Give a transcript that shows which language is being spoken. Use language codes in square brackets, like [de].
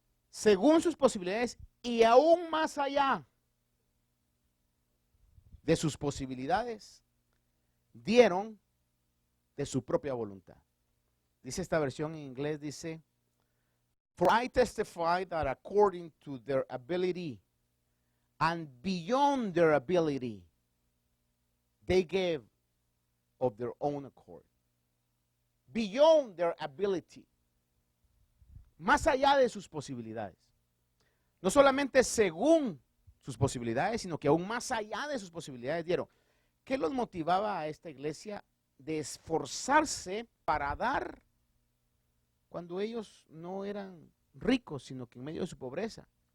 [es] Según sus posibilidades y aún más allá de sus posibilidades, dieron de su propia voluntad. Dice esta versión en inglés, dice, [en] for I testify that according to their ability and beyond their ability, they gave of their own accord. Beyond their ability. [es] Más allá de sus posibilidades. No solamente según sus posibilidades, sino que aún más allá de sus posibilidades dieron. ¿Qué los motivaba a esta iglesia de esforzarse para dar cuando ellos no eran ricos, sino que en medio de su pobreza?